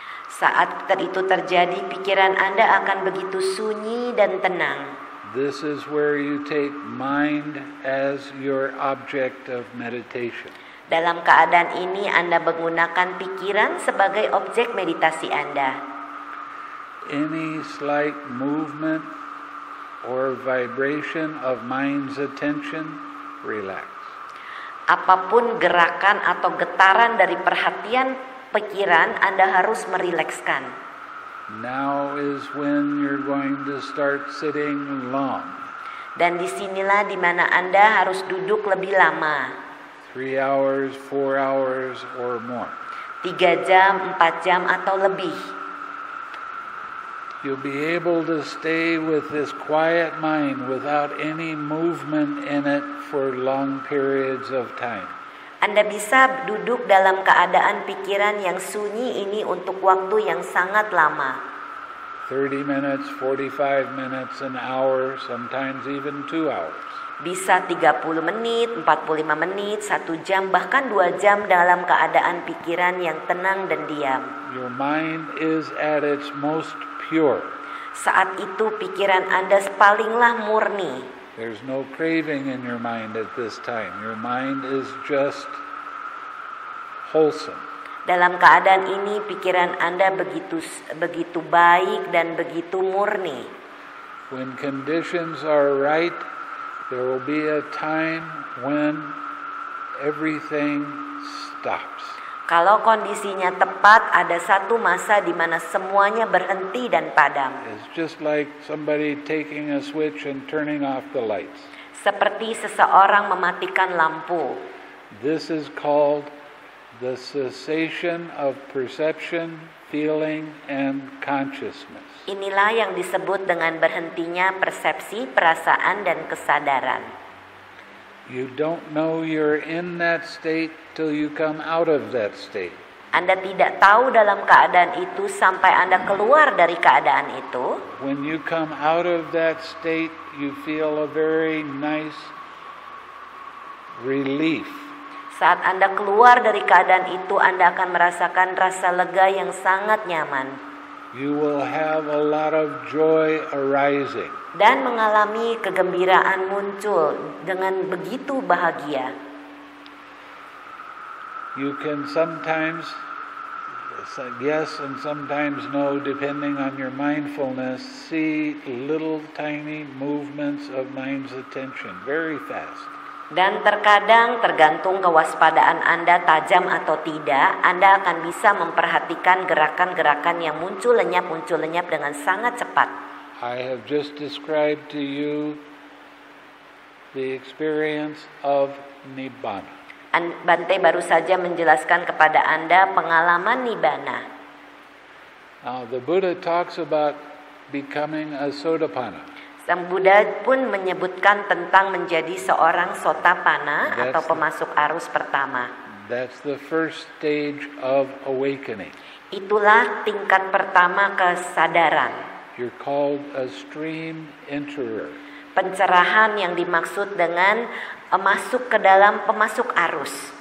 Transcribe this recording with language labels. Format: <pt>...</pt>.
<id>Saat itu terjadi, pikiran Anda akan begitu sunyi dan tenang.</id> <en>This is where you take mind as your object of meditation.</en> <id>Dalam keadaan ini Anda menggunakan pikiran sebagai objek meditasi Anda.</id> <en>Any slight movement or vibration of mind's attention, relax.</en> <id>Apapun gerakan atau getaran dari perhatian pikiran, Anda harus merilekskan.</id> <en>Now is when you're going to start sitting long.</en> <id>Dan disinilah dimana Anda harus duduk lebih lama.</id> <en>3 hours, 4 hours, or more.</en> <id>3 jam, 4 jam, atau lebih.</id> <en>You'll be able to stay with this quiet mind without any movement in it for long periods of time.</en> <id>Anda bisa duduk dalam keadaan pikiran yang sunyi ini untuk waktu yang sangat lama.</id> <en>30 minutes, 45 minutes, an hour, sometimes even 2 hours.</en> <id>Bisa 30 menit, 45 menit, 1 jam, bahkan 2 jam dalam keadaan pikiran yang tenang dan diam.</id> <en>Your mind is at its most pure.</en> <id>Saat itu pikiran Anda palinglah murni.</id> <en>There's no craving in your mind at this time. Your mind is just wholesome.</en> <id>Dalam keadaan ini pikiran Anda begitu baik dan begitu murni.</id> <en>When conditions are right, there will be a time when everything stops.</en> <id>Kalau kondisinya tepat, ada satu masa di mana semuanya berhenti dan padam.</id> <en>It's just like somebody taking a switch and turning off the lights.</en> <id>Seperti seseorang mematikan lampu.</id> <en>This is called the cessation of perception, feeling, and consciousness.</en> <id>Inilah yang disebut dengan berhentinya persepsi, perasaan, dan kesadaran.</id> <en>You don't know you're in that state till you come out of that state.</en> <id>Anda tidak tahu dalam keadaan itu sampai Anda keluar dari keadaan itu.</id> <en>When you come out of that state, you feel a very nice relief.</en> <id>Saat Anda keluar dari keadaan itu, Anda akan merasakan rasa lega yang sangat nyaman.</id> <en>You will have a lot of joy arising.</en> <id>Dan mengalami kegembiraan muncul dengan begitu bahagia.</id> <en>You can sometimes yes and sometimes no, depending on your mindfulness, see little tiny movements of mind's attention very fast.</en> <id>Dan terkadang tergantung kewaspadaan Anda tajam atau tidak, Anda akan bisa memperhatikan gerakan-gerakan yang muncul lenyap dengan sangat cepat.</id> <en>I have just described to you the experience of Nibbana.</en> <id>Bante baru saja menjelaskan kepada Anda pengalaman Nibbana.</id> <en>Now the Buddha talks about becoming a Sotapanna.</en> <id>Sang Buddha pun menyebutkan tentang menjadi seorang Sotapanna atau pemasuk arus pertama.</id> <en>That's the first stage of awakening.</en> <id>Itulah tingkat pertama kesadaran.</id> <en>You're called a stream enterer.</en> <id>Pencerahan yang dimaksud dengan masuk ke dalam pemasuk arus.</id>